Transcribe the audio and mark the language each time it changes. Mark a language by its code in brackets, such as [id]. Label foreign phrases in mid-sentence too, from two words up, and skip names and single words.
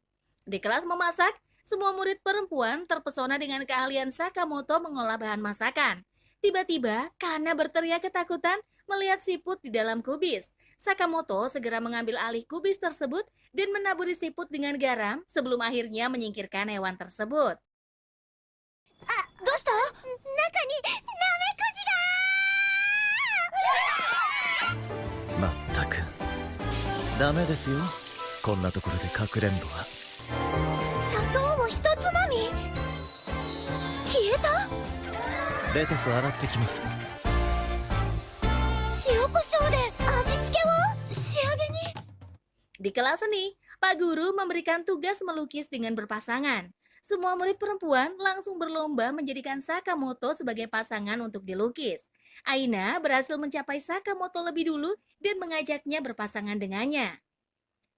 [id] Di kelas memasak, semua murid perempuan terpesona dengan keahlian Sakamoto mengolah bahan masakan. Tiba-tiba, Kana berteriak ketakutan melihat siput di dalam kubis. Sakamoto segera mengambil alih kubis tersebut dan menaburi siput dengan garam sebelum akhirnya menyingkirkan hewan tersebut. [ja] Ah, どうした？中にナメクジが！まったくダメですよ、こんなところでかくれんぼは。砂糖を一つまみ？消えた？レタス洗ってきます。塩コショウで味付けを仕上げに。 [id] Di kelas seni, Pak Guru memberikan tugas melukis dengan berpasangan. Semua murid perempuan langsung berlomba menjadikan Sakamoto sebagai pasangan untuk dilukis. Aina berhasil mencapai Sakamoto lebih dulu dan mengajaknya berpasangan dengannya.